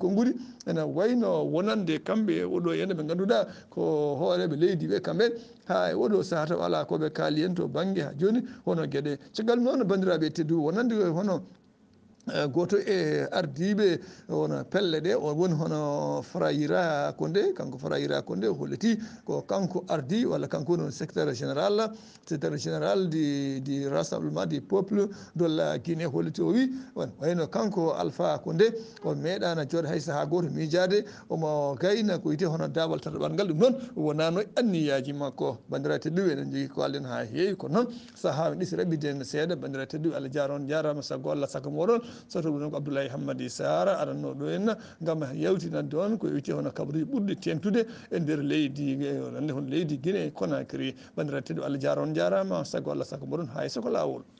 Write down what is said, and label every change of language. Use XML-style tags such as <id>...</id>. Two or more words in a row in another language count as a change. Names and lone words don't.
<ff>konguɗi ene wayno wonande kamɓe oɗo henna ɓe ganduɗa ko hooreɓe leydi ɓe kamɓe ha e oɗo saaha taw ala koɓe kaali hen to banggue ha joni hono gueɗe caggal noon bandiraɓe tedduɓe wonande hono goto e ardiɓe wona pelle ɗe o woni hono Frayira Condé kanko Frayira Condé o holliti ko kanko ardi walla kanko woni</ff> <fr>secrétaire général du rassemblement du peuple de la</fr> <ff>Guinée holliti o wi wayno kanko Alpha Condé o meeɗano jooɗo hay saaha goto miijade omo gayna ko wiyete hono daabal tataɓal ngal ɗum noon wonano anniyaji makko bandiraɓe tedduɓe eɗen jogui ko kalden ha heewi kono noon saaha ɗisi raɓɓiden seeɗa bandiraɓe tedduɓe Allah jarama saago Allah saago moɗon soto ɗum ko Abdoulaye Hammady Sara aranno ɗo henna gam yewtinande on ko wiyete hono kabaruji ɓurɗi tengtude e nder leydi hono leydi Guinée Conakry bandiraɓe tedduɓe Allah jarama saago Allah saago moɗon hayso ko lawol.</ff>